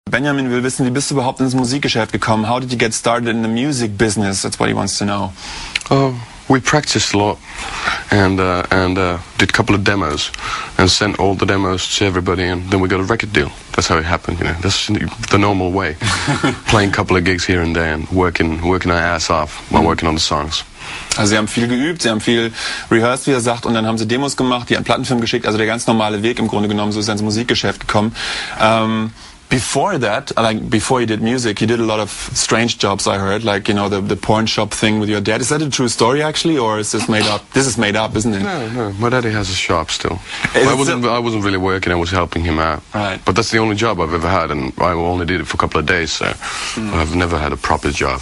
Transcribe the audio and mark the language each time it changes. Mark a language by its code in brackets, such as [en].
[de] Benjamin will wissen, wie bist du überhaupt ins Musikgeschäft gekommen? [en] How did you get started in the music business? That's what he wants to know. We practiced a lot and did a couple of demos and sent all the demos to everybody, and then we got a record deal. That's how it happened, you know. That's the normal way. Playing a couple of gigs here and there and working our ass off while working on the songs. [de] Also sie haben viel geübt, sie haben viel rehearsed, wie er sagt, und dann haben sie Demos gemacht, die an Plattenfilm geschickt, also der ganz normale Weg im Grunde genommen, so ist er ins Musikgeschäft gekommen. [en] Before that, like before you did music, you did a lot of strange jobs, I heard, like, you know, the porn shop thing with your dad. Is that a true story actually, or is this made up? This is made up, isn't it? No, my daddy has a shop still. I wasn't really working, I was helping him out. Right. But that's the only job I've ever had, and I only did it for a couple of days, so I've never had a proper job.